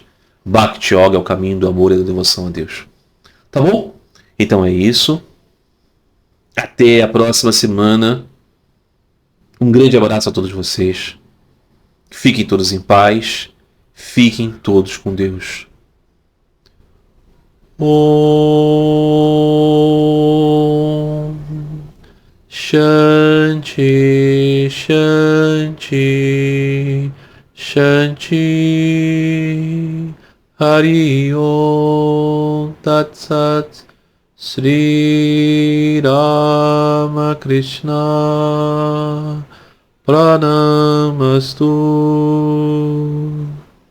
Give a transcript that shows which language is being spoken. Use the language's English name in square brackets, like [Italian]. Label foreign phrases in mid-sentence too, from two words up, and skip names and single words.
[Portuguese] Bhakti Yoga é o caminho do amor e da devoção a Deus. Tá bom? Então é isso. Até a próxima semana. Um grande abraço a todos vocês. Fiquem todos em paz. Fiquem todos com Deus. [Sanskrit] Om Shanti Shanti Shanti Hari Om Tat Sat Sri Ramakrishna Pranamastu.